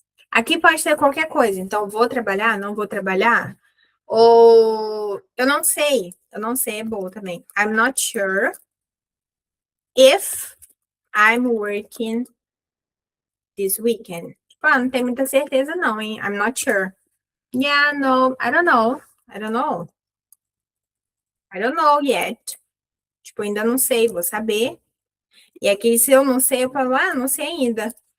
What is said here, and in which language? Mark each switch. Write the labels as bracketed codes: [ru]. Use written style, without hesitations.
[pt] Aqui pode ser qualquer coisa. Então, vou trabalhar, não vou trabalhar. Ou eu não sei é boa também. [en] I'm not sure if I'm working this weekend. [pt] Tipo, não tem muita certeza não, hein? [en] I'm not sure. Yeah, no, I don't know. I don't know. I don't know yet. [pt] Tipo, ainda não sei, vou saber. E aqui, se eu não sei, eu falo, não sei ainda.